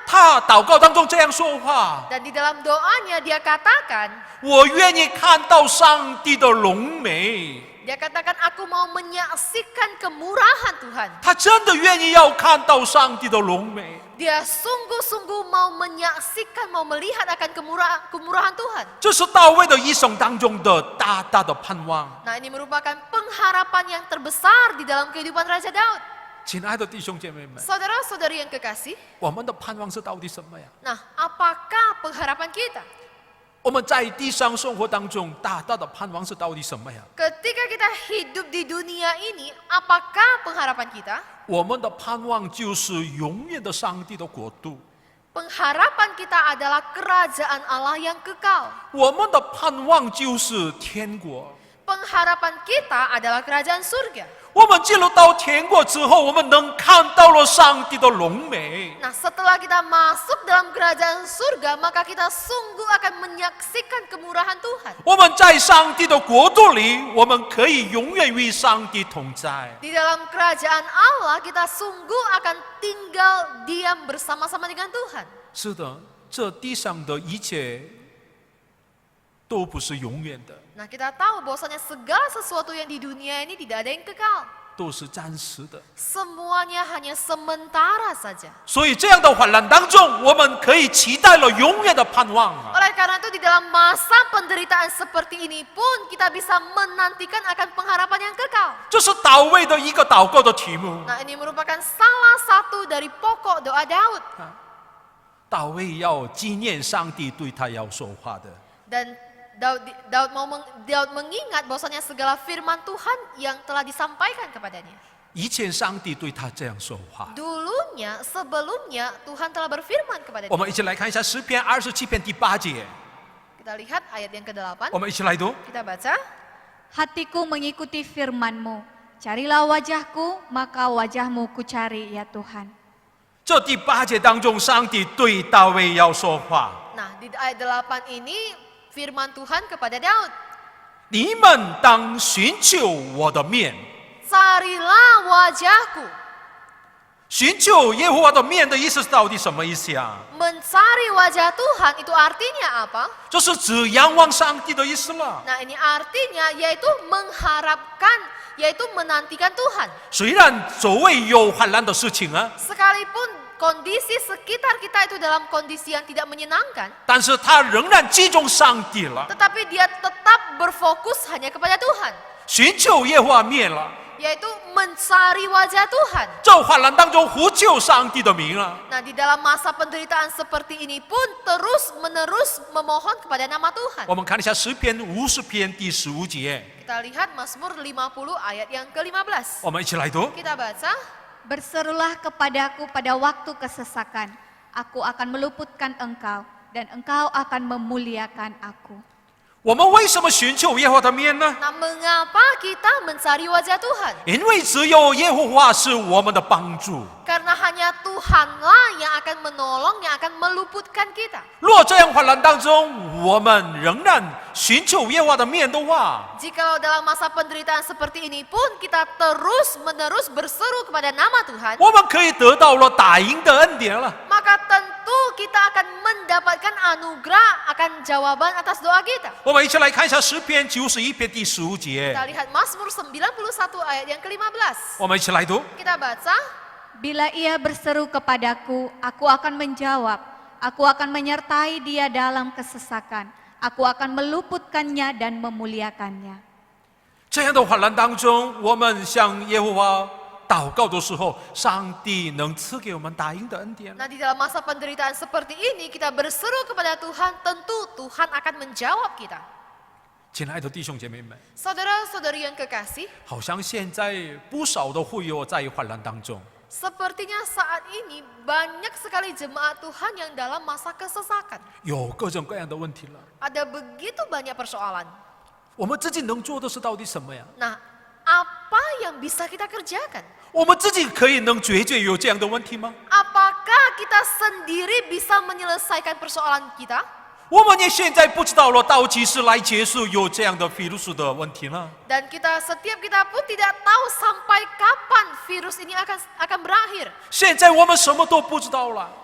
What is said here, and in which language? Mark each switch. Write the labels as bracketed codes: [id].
[zh] 他祷告当中这样说话： [id] Dan di dalam doanya dia katakan, [zh] 我愿意看到上帝的荣美。 [id] dia katakan aku mau menyaksikan kemurahan Tuhan. [zh] 他真的愿意要看到上帝的荣美。 [id] Dia sungguh-sungguh mau menyaksikan, mau melihat akan kemurahan Tuhan. [zh] 这是大卫的一生当中的大大的盼望。 [id] Nah, ini merupakan pengharapan yang terbesar di dalam kehidupan Raja Daud. [zh] 亲爱的弟兄姐妹们， [id] Saudara-saudari yang kekasih, [zh] 我们的盼望是到底什么呀？ [id] nah apakah pengharapan kita? [zh] 我们在地上生活当中大大的盼望是到底什么呀？ [id] Ketika kita hidup di dunia ini, apakah pengharapan kita? [zh] 我们的盼望就是永远的上帝的国度。 [id] Pengharapan kita adalah kerajaan Allah yang kekal. [zh] 我们的盼望就是天国。 [id] Pengharapan kita adalah kerajaan surga. [zh] 我们进入到天国之后，我们能看到了上帝的荣美。 [id] Nah, setelah kita masuk dalam kerajaan surga, maka kita sungguh akan menyaksikan kemurahan Tuhan. [zh] 我们在上帝的国度里，我们可以永远与上帝同在。 [id] Di dalam kerajaan Allah, kita sungguh akan tinggal diam bersama-sama dengan Tuhan. [zh] 是的，这地上的一切都不是永远的， [id] Nah, kita tahu bahwasanya segala sesuatu yang di dunia ini tidak ada yang kekal. [zh] 都是暂时的。 [id] Semuanya hanya sementara saja. [zh] 所以这样的患难当中，我们可以期待了永远的盼望啊！ [id] Oleh karena itu di dalam masa penderitaan seperti ini pun kita bisa menantikan akan pengharapan yang kekal. [zh] 这是大卫的一个祷告的题目。 [id] Nah, ini merupakan salah satu dari pokok doa Daud. [zh] 大卫要纪念上帝对他要说话的。 [id] Dan Daud mengingat bahwasanya segala firman Tuhan yang telah disampaikan kepadanya. [zh] 以前上帝对他这样说话。 [id] Dulunya, sebelumnya Tuhan telah berfirman kepada [zh] 我 [id] dia. [zh] 们一起来看一下诗篇27篇第8节。 [id] Kita lihat ayat yang ke-8. [zh] 我们一起来读。 [id] Kita baca. Hatiku mengikuti firman-Mu, carilah wajahku, maka wajah-Mu kucari ya Tuhan. [zh] 这第8节当中，上帝对大卫要说话： [id] Nah, di ayat 8 ini firman Tuhan kepada Daud. [zh] 你们当寻求我的面。 [id] Carilah wajahku. [zh] 寻求耶和华的面的意思到底什么意思啊？ [id] Mencari wajah Tuhan itu artinya apa? [zh] 这是指仰望上帝的意思了。 [id] Nah, ini artinya yaitu mengharapkan, yaitu menantikan Tuhan. [zh] 虽然周围有患难的事情啊， [id] Sekalipun kondisi sekitar kita itu dalam kondisi yang tidak menyenangkan, [zh] 但是他仍然集中上帝了， [id] tetapi dia tetap berfokus hanya kepada Tuhan, [zh] 寻求耶和华面了， [id] yaitu mencari wajah Tuhan. [zh] 在患难当中呼求上帝的名啊。 [id] Nah, di dalam masa penderitaan seperti ini pun terus-menerus memohon kepada nama Tuhan. [zh] 我们看一下诗篇50篇第15节， [id] Kita lihat Mazmur 50 ayat yang ke-15. [zh] 我们一起来读。 [id] Kita baca. Berserulah kepadaku pada waktu kesesakan, aku akan meluputkan engkau, dan engkau akan memuliakan aku. [zh] 我们为什么寻求耶和华的面呢？ [id] Nah, mengapa kita mencari wajah Tuhan? [zh] 因为只有耶和华是我们的帮助。 [id] Karena hanya Tuhanlah yang akan menolong, yang akan meluputkan kita. [zh] 若这样患难当中，我们仍然寻求耶和华的面的话， [id] Jikalau dalam masa penderitaan seperti ini pun kita terus-menerus berseru kepada nama Tuhan, [zh] 我们可以得到了打赢的恩典了。 [id] maka tentu kita akan mendapatkan anugerah, akan jawaban atas doa kita. [zh] 我们一起来看一下诗篇91篇第15节， [id] Kita lihat Mazmur 91 ayat yang ke-15. [zh] 我们一起来读。 [id] Kita baca. Bila ia berseru kepadaku, aku akan menjawab. Aku akan menyertai dia dalam kesesakan. Aku akan meluputkannya dan memuliakannya. [zh] 这样的患难当中，我们向耶和华祷告的时候，上帝能赐给我们打赢的恩典。 [id] Nah, di dalam masa penderitaan seperti ini kita berseru kepada Tuhan, tentu Tuhan akan menjawab kita. [zh] 亲爱的弟兄姐妹们， [id] Saudara-saudari yang kekasih, [zh] 好像现在不少的会友在患难当中， [id] sepertinya saat ini banyak sekali jemaat Tuhan yang dalam masa kesesakan. [zh] 有各种各样的问题了。 [id] Ada begitu banyak persoalan. [zh] 我们自己能做的是到底什么呀？ [id] Nah, apa yang bisa kita kerjakan? [zh] 我们自己可以能解决有这样的问题吗？ [id] Apakah kita sendiri bisa menyelesaikan persoalan kita? [zh] 我们也现在不知道了，到几时来结束有这样的virus的问题呢？ [id] Dan setiap kita pun tidak tahu sampai kapan virus ini akan berakhir. [zh] 现在我们什么都不知道了。